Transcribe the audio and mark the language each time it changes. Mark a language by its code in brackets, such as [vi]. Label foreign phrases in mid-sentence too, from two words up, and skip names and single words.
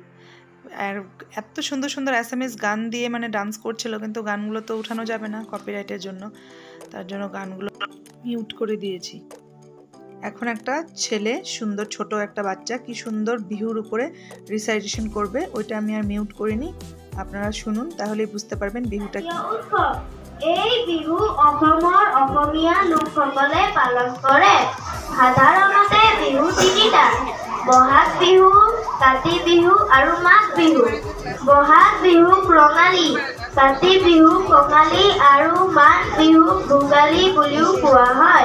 [bn] আর এত সুন্দর সুন্দর অ্যাসামিজ গান দিয়ে মানে ডান্স করছিল, কিন্তু গানগুলো তো উঠানো যাবে না কপিরাইটের জন্য, তার জন্য গানগুলো মিউট করে দিয়েছি। এখন একটা ছেলে, সুন্দর ছোট একটা বাচ্চা, কি সুন্দর বিহুর উপরে রিসাইটেশন করবে, ওইটা আমি আর মিউট করিনি। আপনারা শুনুন, তাহলেই বুঝতে পারবেন বিহুটা কি। [as] এই বিহু অসমৰ অসমীয়া লোকসকলে পালন কৰে। সাধাৰণতে বিহু তিনিটা: বহাগ বিহু, কাতি বিহু আৰু মাঘ বিহু। বহাগ বিহু ৰঙালী, কাতি বিহু কঙালী আৰু মাঘ বিহু ভোগালী বুলিও কোৱা হয়।